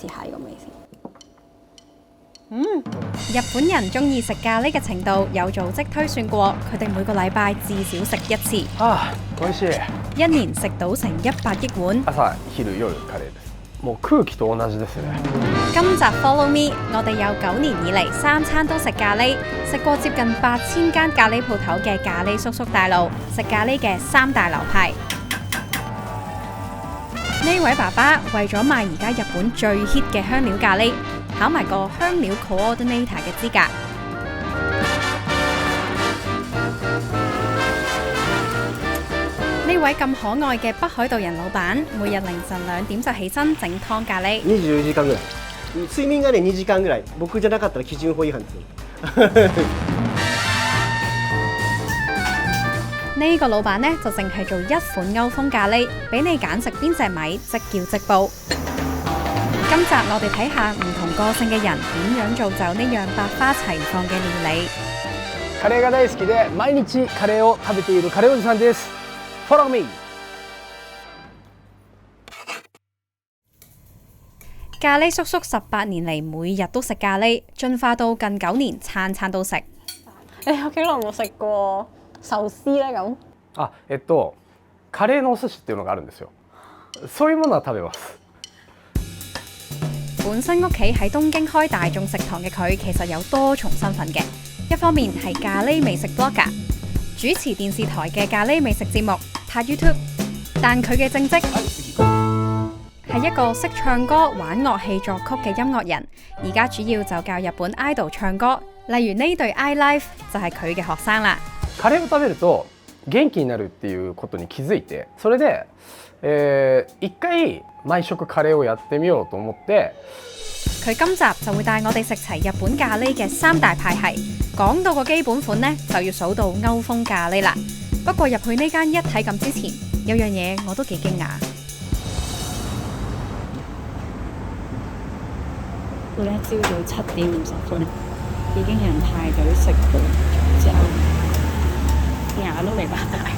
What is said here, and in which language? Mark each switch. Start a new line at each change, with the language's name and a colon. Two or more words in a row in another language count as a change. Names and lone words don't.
Cantonese: 試下呢個味先。日本人中意食咖喱嘅程度有組織推算過，佢哋每個禮拜至少食1次。
Japanese: 美味しい。
Cantonese: 1年食到成100億碗。
Japanese: 朝、昼、夜カレーです。もう空気と同じですね。
Cantonese: 今集 Follow Me，我哋有9年以嚟3餐都食咖喱，食過接近8000間咖喱鋪頭嘅咖喱叔叔帶路，食咖喱嘅3大流派。呢位爸爸為咗賣而家日本最 hit 嘅香料咖喱，考埋個香料 coordinator 嘅資格。呢位咁可愛嘅北海道人老闆，每日凌晨2點就起身整湯咖喱。
Japanese: 24時間ぐらい。睡眠がね2時間ぐらい。僕じゃなかったら基準法違反ですよ。
Cantonese: 呢個老闆呢，就淨係做一款歐風咖喱，俾你揀食邊隻米，即叫即煲。今集我哋睇下唔同個性嘅人點樣造就呢樣百花齊放嘅料理。
Japanese: カレーが大好きで毎日カレーを食べているカレーおじさんです。Follow me。
Cantonese: 咖喱叔叔18年嚟每日都食咖喱，進化到近9年餐餐都食。你有幾耐冇食過壽司咧？咁
Japanese: カレーのお寿司っていうのがあるんですよ。そういうものは食べます。
Cantonese: 本身屋企喺東京開大眾食堂嘅佢，其實有多重身份嘅。一方面係咖喱美食 blogger， 主持電視台嘅咖喱美食節目，拍 YouTube。但佢嘅正職係一個識唱歌、玩樂器、作曲嘅音樂人。而家主要就教日本 idol 唱歌，例如呢隊 iLife 就係佢嘅學生啦。
Japanese: カレーを食べると元気になるっていうことに気づいて、それで、一回毎食カレーをやってみようと思って。
Cantonese: 佢今集就會帶我哋食齊日本咖喱嘅3大派系。講到個基本款呢，就要數到歐風咖喱啦。不過入去呢間一體感之前，有樣嘢我都幾驚訝。咧朝早7點50分已經有人排隊食到之後，牙都未擘大。